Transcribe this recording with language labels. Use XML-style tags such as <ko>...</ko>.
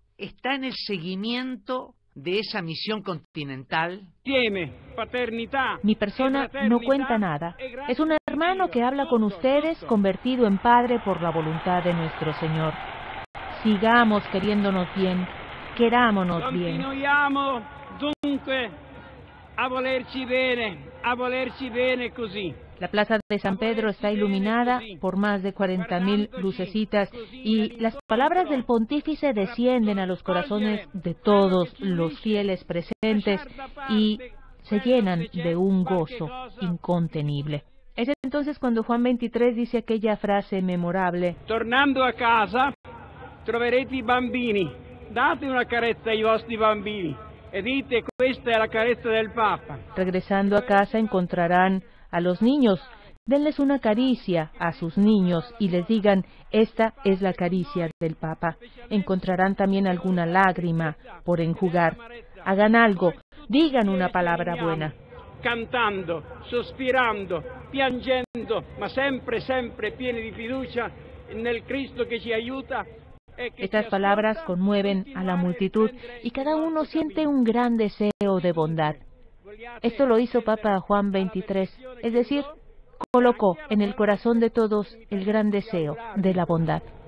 <es>Está en el seguimiento de esa misión continental. Mi persona no cuenta nada. Es un hermano que habla con ustedes, convertido en padre por la voluntad de nuestro Señor. Sigamos queriéndonos bien, querámonos bien.</es> <it>Dunque a volerci bene così.</it> <es>La plaza de San Pedro está iluminada por más de 40.000 lucecitas y las palabras del pontífice descienden a los corazones de todos los fieles presentes y se llenan de un gozo incontenible. Es entonces cuando Juan 23 dice aquella frase memorable:</es> <it>Tornando a casa troverete i bambini, date una carezza ai vostri bambini e dite questa è la carezza del Papa.</it> <es>Regresando a casa encontrarán a los niños, denles una caricia a sus niños y les digan, esta es la caricia del Papa. Encontrarán también alguna lágrima por enjugar. Hagan algo, digan una palabra buena.</es> <it>Cantando, sospirando, piangendo, ma sempre, sempre pieni di fiducia nel Cristo que ci aiuta.</it> <es>Estas palabras conmueven a la multitud y cada uno siente un gran deseo de bondad. Esto lo hizo Papa Juan XXIII, es decir, colocó en el corazón de todos el gran deseo de la bondad.</es>